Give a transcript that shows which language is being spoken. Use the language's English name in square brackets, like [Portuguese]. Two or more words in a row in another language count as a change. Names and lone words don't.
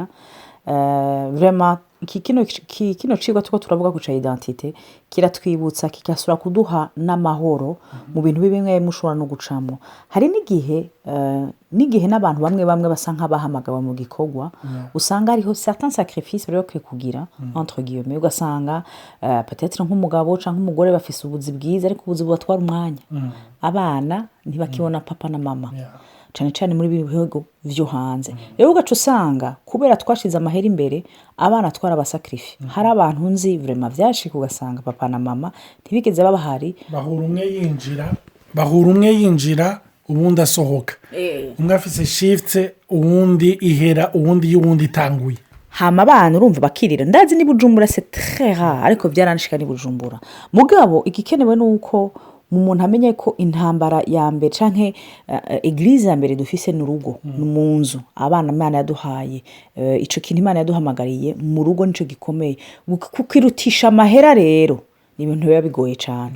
[Rundi] Vraiment kino cigwa tuko turavuga ku identité kiratwibutsa, kigasura kuduha n'amahoro mu bintu bimwe mushobora no gucamo. Hari n'igihe n'abantu bamwe basa nk'abahamagawe mu gikorwa, usanga hariho [French] certains sacrifices [Rundi] bari bakwiye kugira [French] entre guillemets, [Rundi] ugasanga peut-être nk'umugabo cyangwa umugore bafise ubuzi bwiza ariko ubuzi bubatwara umwanya, abana ntibakibona papa na mama cyane cyane muri bihugu vyo hanze. Rero ugaca usanga kubera twashize amahera imbere, abana twarabasacrifice. Hari abantu nzi vraiment vyashika ugasanga papa na mama ntibigeze babahari, bahura umwe yinjira ubundi asohoka, umwe afise shift uwundi ihera uwundi itanguye, hama abana urumva bakirira. Ndazi ni Bujumbura [French] c'est très rare, [Rundi] ariko byaranshika ni Bujumbura. Mugabo igikenewe nuko umuntu amenye ko intambara ya mbere canke eglise ya mbere dufise n'urugo, mu nzu abana Imana yaduhaye. Ico kintu Imana yaduhamagariye mu rugo nico gikomeye. Kukirutisha amahera rero ni ibintu biba bigoye cyane.